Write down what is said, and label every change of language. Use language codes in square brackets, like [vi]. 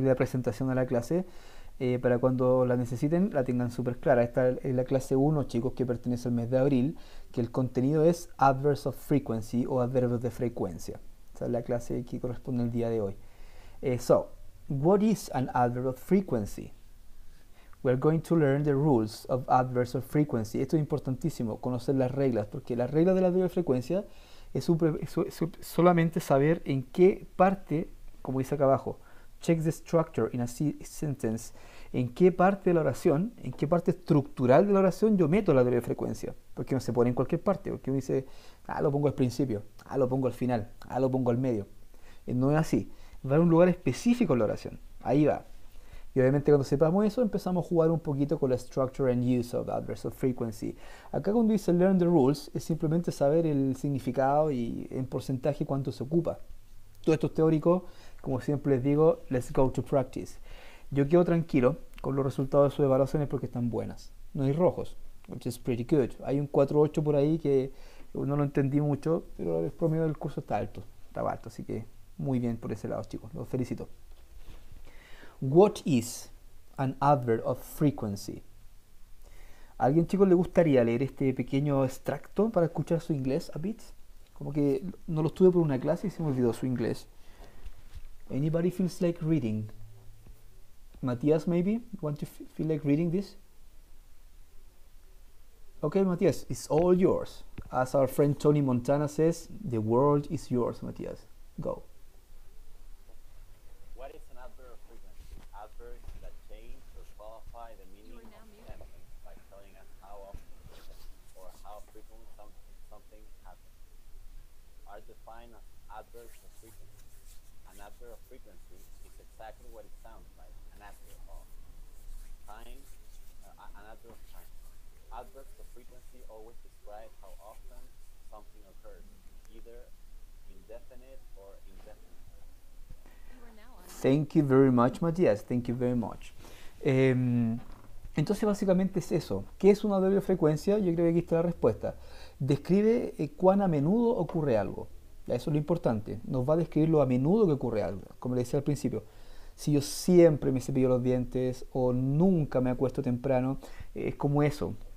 [es] la presentación a la clase para cuando la necesiten la tengan súper clara. Esta es la clase 1, chicos, que pertenece al mes de abril, que el contenido es Adverbs of Frequency o adverbios de frecuencia. Esa es la clase que corresponde al día de hoy. [en] So, what is an adverb of frequency? We're going to learn the rules of adverbs of frequency. [es] Esto es importantísimo, conocer las reglas, porque las reglas del adverbio de frecuencia es solamente saber en qué parte, como dice acá abajo, [en] check the structure in a sentence, [es] en qué parte de la oración, en qué parte estructural de la oración yo meto la adverbio de frecuencia, porque no se pone en cualquier parte, porque uno dice, lo pongo al principio, lo pongo al final, lo pongo al medio. No es así, va a un lugar específico en la oración, ahí va. Y obviamente cuando sepamos eso empezamos a jugar un poquito con la [en] structure and use of adverbs of frequency. [es] Acá cuando dice [en] learn the rules [es] es simplemente saber el significado y en porcentaje cuánto se ocupa. Todo esto es teórico, como siempre les digo, [en] let's go to practice. [es] Yo quedo tranquilo con los resultados de sus evaluaciones porque están buenas. No hay rojos, [en] which is pretty good. [es] Hay un 4.8 por ahí que no lo entendí mucho, pero el promedio del curso está alto, estaba alto, así que muy bien por ese lado, chicos, los felicito. [en] What is an adverb of frequency? [es] ¿A alguien, chicos, le gustaría leer este pequeño extracto para escuchar su inglés [en] a bit? [es] Como que no lo estuve por una clase y se me olvidó su inglés. [en] Anybody feels like reading? Matías, maybe? Want to feel like reading this? Okay, Matías, it's all yours. As our friend Tony Montana says, the world is yours, Matías. Go. What is an adverb of frequency? Adverbs that change or qualify the meaning of a sentence by telling us how often or how frequently something happens. Are defined as adverbs of frequency. An adverb of frequency is exactly what it sounds like, an adverb of time, an adverb of time. Adverbs of frequency always describe how often something occurs, either indefinite or indefinite. Thank you very much, Matías. Thank you very much. [es] Entonces, básicamente es eso. ¿Qué es una adverbio de frecuencia? Yo creo que aquí está la respuesta. Describe cuán a menudo ocurre algo. Eso es lo importante. Nos va a describir lo a menudo que ocurre algo. Como le decía al principio, si yo siempre me cepillo los dientes o nunca me acuesto temprano, es como eso.